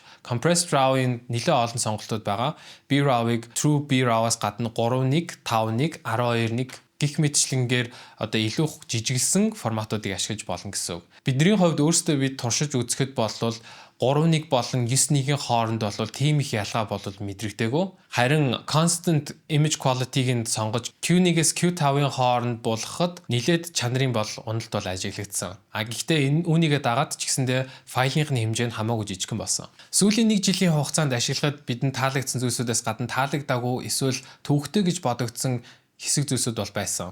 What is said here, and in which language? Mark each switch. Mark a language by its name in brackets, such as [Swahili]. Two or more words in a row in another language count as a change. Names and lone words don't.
[Mongolian] Compressed RAW-ийн нэлээд олон сонголтууд байгаа. B-RAW-ыг true B-RAW-аас гадна 3.1, 5.1, 12.1 гих мэтчлэнгээр одоо илүү жижиглсэн форматуудыг ашиглаж болно гэсэн үг. Бидний хувьд өөрсдөө бид туршиж үзэхэд болвол 3.1 болон 9.1-ийн хооронд бол тийм их ялгаа болол мэдрэгдээгүй. Харин [English] constant image quality- [Mongolian] г нь сонгож Q1-ээс Q5-ийн хооронд болгоход нэлээд чанарын бол уналт бол ажиглагдсан. Гэхдээ энэ үүнийгээ дагаад ч гэсэндээ файлынхны хэмжээ нь хамаагүй жижигхэн болсон. Сүүлийн 1 жилийн хугацаанд ашиглахад бидэнд таалагдсан зүйлсүүдээс гадна таалагдаагүй эсвэл төвөгтэй гэж бодогдсон хэсэг зүйлсүүд бол байсан.